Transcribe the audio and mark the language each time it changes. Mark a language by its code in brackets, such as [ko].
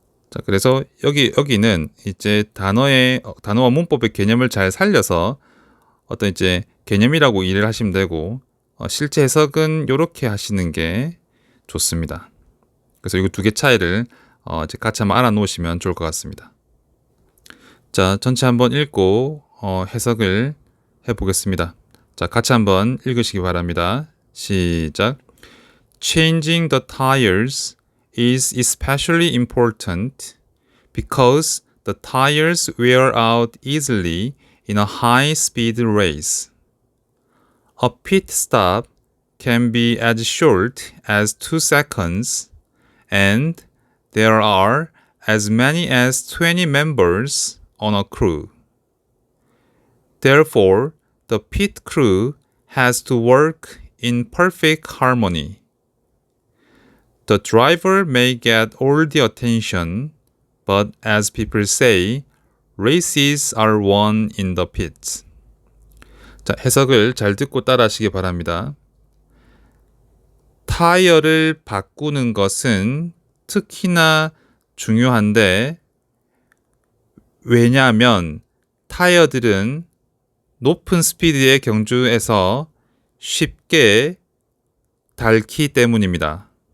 [ko] 자, 그래서 여기는 이제 단어와 문법의 개념을 잘 살려서 어떤 이제 개념이라고 이해를 하시면 되고, 실제 해석은 이렇게 하시는 게 좋습니다. 그래서 이 두 개 차이를 이제 같이 한번 알아놓으시면 좋을 것 같습니다. 자, 전체 한번 읽고 해석을 해보겠습니다. 자, 같이 한번 읽으시기 바랍니다. 시작. [en] Changing the tires is especially important because the tires wear out easily in a high-speed race. A pit stop can be as short as 2 seconds, and there are as many as 20 members on a crew. Therefore, the pit crew has to work in perfect harmony. The driver may get all the attention, but as people say, races are won in the pits. [ko] 자, 해석을 잘 듣고 따라하시기 바랍니다. 타이어를 바꾸는 것은 특히나 중요한데, 왜냐하면 타이어들은 높은 스피드에 경주해서 쉽게 닳기 때문입니다.